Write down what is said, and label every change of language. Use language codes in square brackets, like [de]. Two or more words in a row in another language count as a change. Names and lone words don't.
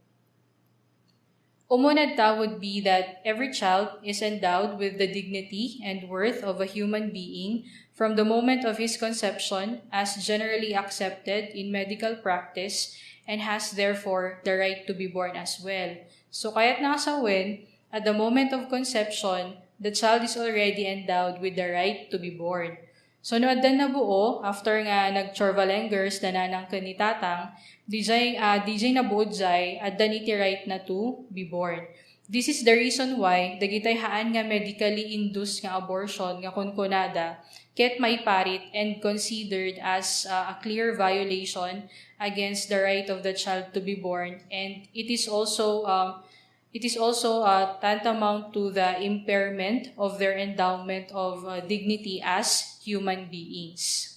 [en] Umunadta would be that every child is endowed with the dignity and worth of a human being from the moment of his conception as generally accepted in medical practice, and has therefore the right to be born as well. [ilo] So kaya't nakasawin, [en] at the moment of conception, the child is already endowed with the right to be born. [ilo] So no addan na buo, after nga nag-chorvalengers na nanang kanitatang, DJ na buodzay, addan iti right na [en] to be born. This is the reason why [ilo] dagitay haan nga [en] medically induced [ilo] nga abortion nga kunkunada ket maiparit [en] and considered as a clear violation against the right of the child to be born, and it is also tantamount to the impairment of their endowment of dignity as human beings.